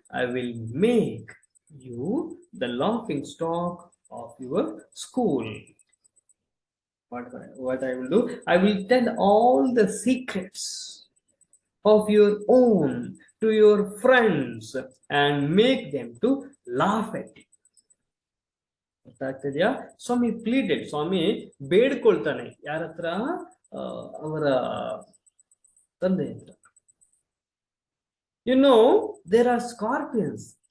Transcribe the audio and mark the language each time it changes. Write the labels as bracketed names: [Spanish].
[English] I will make you the laughing stock of your school. What I will do? I will tell all the secrets of your own to your friends and make them to laugh at you. [Kannada] ಗೊತ್ತಾಗ್ತಿದ್ಯಾ? Swami pleaded, ಸ್ವಾಮಿ ಬೇಡ್ಕೊಳ್ತಾನೆ ಯಾರ ಹತ್ರ? ಅವರ ತಂದೆ ಹತ್ರ. [English] You know, there are scorpions.